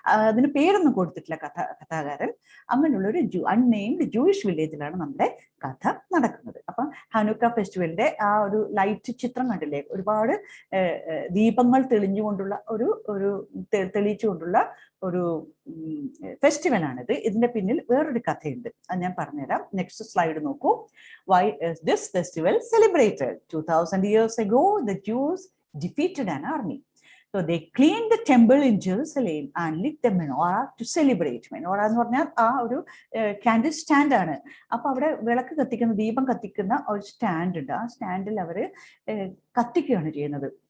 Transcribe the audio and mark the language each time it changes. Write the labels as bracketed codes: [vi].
[ml] അതിന് പേരൊന്നും കൊടുത്തിട്ടില്ല കഥാകാരൻ. അങ്ങനെയുള്ള ഒരു അൺനെയിംഡ് ജൂയിഷ് വില്ലേജിലാണ് നമ്മുടെ കഥ നടക്കുന്നത്. അപ്പം ഹനുക്ക ഫെസ്റ്റിവലിന്റെ ആ ഒരു ലൈറ്റ് ചിത്രം കണ്ടില്ലേ, ഒരുപാട് ദീപങ്ങൾ തെളിഞ്ഞുകൊണ്ടുള്ള തെളിയിച്ചുകൊണ്ടുള്ള ഒരു ഫെസ്റ്റിവലാണിത്. ഇതിന്റെ പിന്നിൽ വേറൊരു കഥയുണ്ട്, അത് ഞാൻ പറഞ്ഞുതരാം. [en] Next slide നോക്കൂ. Why is this festival celebrated? 2000 years ago, the Jews defeated an army. So they cleaned the temple in Jerusalem and lit the menorah to celebrate. [ml] Menorah എന്ന് പറഞ്ഞാൽ ആ ഒരു ക്യാൻഡിൽ സ്റ്റാൻഡ് ആണ്. അപ്പൊ അവിടെ വിളക്ക് കത്തിക്കുന്ന, ദീപം കത്തിക്കുന്ന ഒരു സ്റ്റാൻഡ് ഉണ്ട്. ആ സ്റ്റാൻഡിൽ അവര് കത്തിക്കുകയാണ് ചെയ്യുന്നത്.